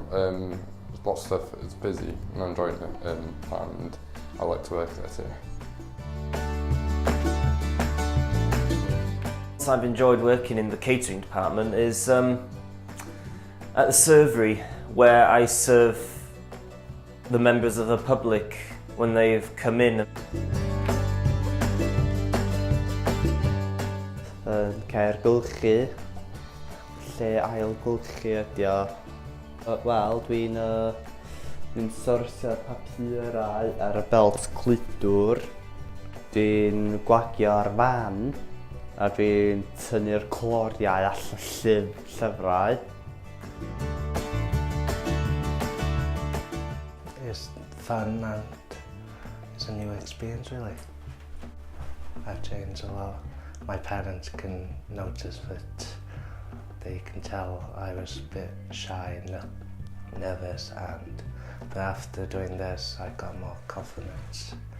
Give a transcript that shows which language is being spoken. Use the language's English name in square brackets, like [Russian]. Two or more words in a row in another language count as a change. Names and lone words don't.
[English] Lots of stuff, it's busy and I'm enjoying it, and I like to work there too. I've enjoyed working in the catering department is at the servery, where I serve the members of the public when they've come in. [Welsh] Caergylchu, lle ailgylchu ydi o. Wel, dwi'n sortio'r papurau ar y belt cludwr, dwi'n gwagio'r fan, a dwi'n tynnu'r cloriau all y llyfrau. [English] It's fun and it's a new experience really. I've changed a lot. My parents can notice that they can tell I was a bit shy and nervous, but after doing this I got more confidence.